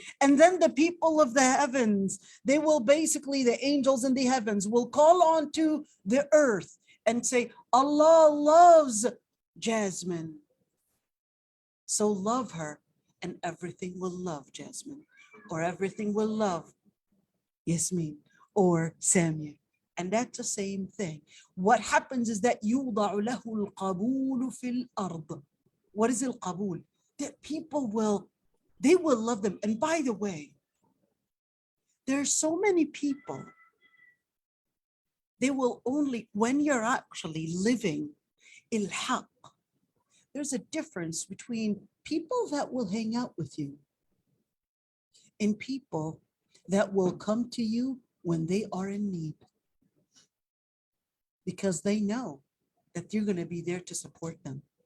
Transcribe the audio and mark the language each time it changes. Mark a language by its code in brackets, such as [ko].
[en] And then the people of the heavens, they will basically, the angels in the heavens will call on to the earth and say, Allah loves Jasmine. So love her, and everything will love Jasmine, or everything will love Yasmin or Samia. And that's the same thing. What happens is that [ar] يوضع له القبول في الأرض. [en] What is القبول? That people will love them. And by the way, there's so many people, they will only, when you're actually living الحق, there's a difference between people that will hang out with you and people that will come to you when they are in need, because they know that you're going to be there to support them.